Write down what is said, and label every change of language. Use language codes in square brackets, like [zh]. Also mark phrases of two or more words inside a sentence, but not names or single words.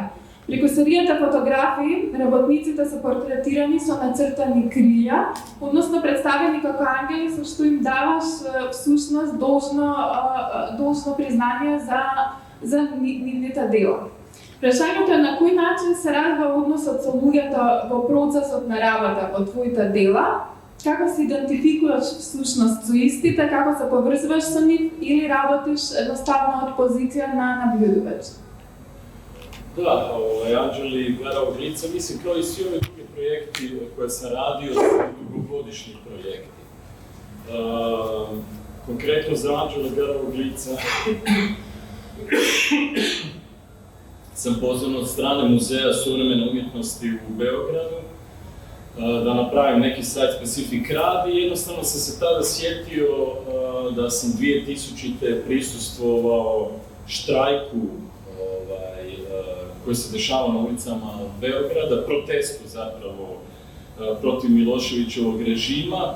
[mk] Преку серијата фотографии, работниците се портретирани со нацртани крилја, односно представени како ангели, со што им даваш всушност должно признание за нивните дела. Прашањето е на кој начин се развива односот со луѓето во процесот на работа во твоите дела, како се идентификуваш всушност со истите, како се поврзуваш со нив или работиш едноставно од позиција на наблюдувач? [hr] Da, Anđeli Garavog lica, mislim kao i svi ovi drugi projekti koje sam radio, su dugogodišnji projekti. Konkretno za Anđela Garavog lica sam pozvan od strane Muzeja suvremene umjetnosti u Beogradu da napravim neki site-specific rad i jednostavno sam se tada sjetio da sam 2000. prisustvovao štrajku koji se dešava na ulicama Beograda, protestu zapravo protiv Miloševićevog režima.